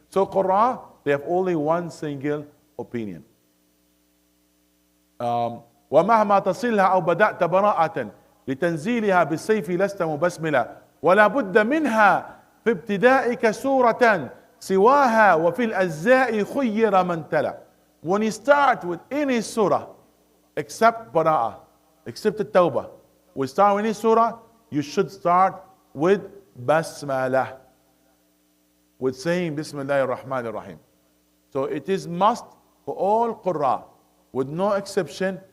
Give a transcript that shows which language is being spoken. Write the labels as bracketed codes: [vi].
[en] So Qur'an, they have only one single opinion. [ar] ومهما تصلها أو بدأت براءة لتنزيلها بالسيف لست مبسملا ولا بد منها في ابتدائك سورة سواها وفي الأجزاء خير من تلا. [en] When you start with any surah except Bara'ah, except the Tawbah, we start with any surah, you should start with Basmalah, with saying Bismillah ar-Rahman ar-Rahim. So it is must for all Qurra, with no exception.